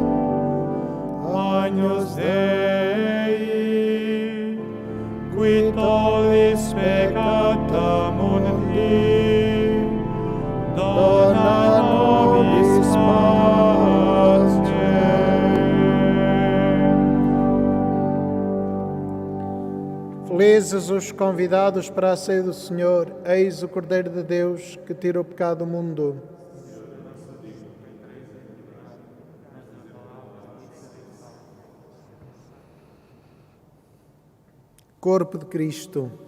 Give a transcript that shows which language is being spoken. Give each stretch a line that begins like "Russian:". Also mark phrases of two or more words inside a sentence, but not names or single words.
Latin: Agnus Dei, qui tollis peccata mundi, dona nobis pace.
Portuguese: Felizes os convidados para a ceia do Senhor, eis o Cordeiro de Deus que tira o pecado do mundo. Corpo de Cristo.